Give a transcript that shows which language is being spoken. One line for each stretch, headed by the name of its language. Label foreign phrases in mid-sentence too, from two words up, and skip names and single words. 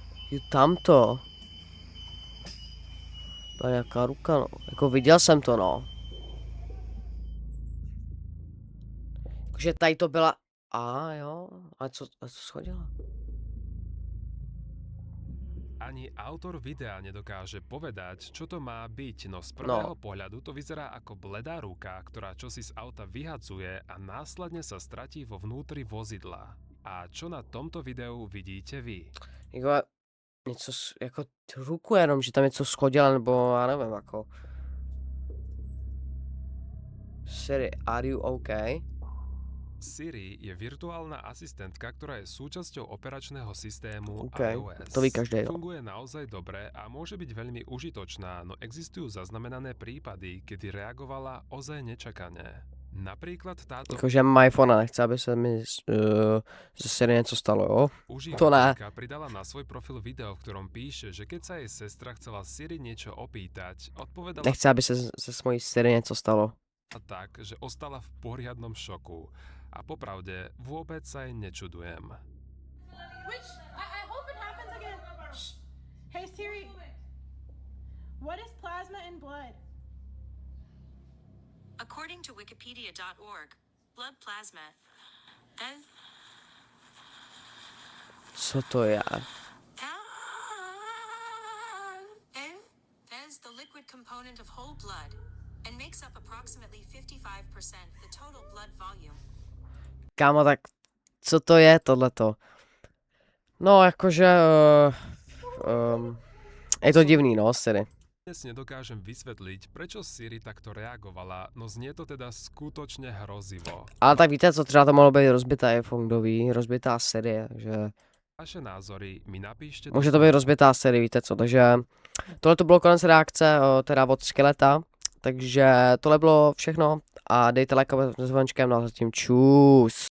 Czech: Jo, tamto. To je nějaká ruka, no. Jako viděl jsem to, no. Takže tady to byla... jo. A co schodila?
Slovak: Ani autor videa nedokáže povedať, čo to má byť, no z prvého pohľadu to vyzerá ako bledá ruka, ktorá čosi z auta vyhadzuje a následne sa stratí vo vnútri vozidla. A čo na tomto videu vidíte vy?
Czech: Jako něco, jako ruku jenom, že tam něco schodila, nebo já nevím, jako...
English: Siri, are you okay?
Slovak: Siri je virtuálna asistentka, ktorá je súčasťou operačného systému OK, iOS.
Czech: to ví každý, no.
Slovak: Funguje naozaj dobre a môže byť veľmi užitočná, no existujú zaznamenané prípady, kedy reagovala ozaj nečakane. Napríklad táto
Czech: Jakože mám iPhone a nechce, aby se mi ze Siri něco stalo, jo?
Slovak: užívateľka pridala na svoj profil video, v ktorom píše, že keď sa jej sestra chcela Siri niečo opýtať, odpovedala
Czech: Nechce, aby se s mojí Siri něco stalo.
Slovak: tak, že ostala v poriadnom šoku. A popravde, vôbec sa jej nečudujem.
English: Which I hope it happens again. Shh. Hey Siri, what is plasma in blood? According to Wikipedia.org, blood plasma
Czech: Co to je?
English: is the liquid component of whole blood and makes up approximately 55% the total blood volume.
Czech: Kámo, tak co to je tohleto? No, jakože... je to divný, no, Siri.
Slovak: Dnes nedokážem vysvetliť, prečo Siri takto reagovala, no znie to teda skutočne hrozivo.
Czech: Ale tak víte co, třeba to mohlo být rozbitá iPhone, kdo ví, rozbitá Siri, že...
Slovak: Vaše názory mi napíšte...
Czech: Může to být rozbitá Siri, víte co, takže... Tohle to bylo konec reakce, teda od Skeleta, takže tohle bylo všechno a dejte like a zvončkem, no a zatím čus.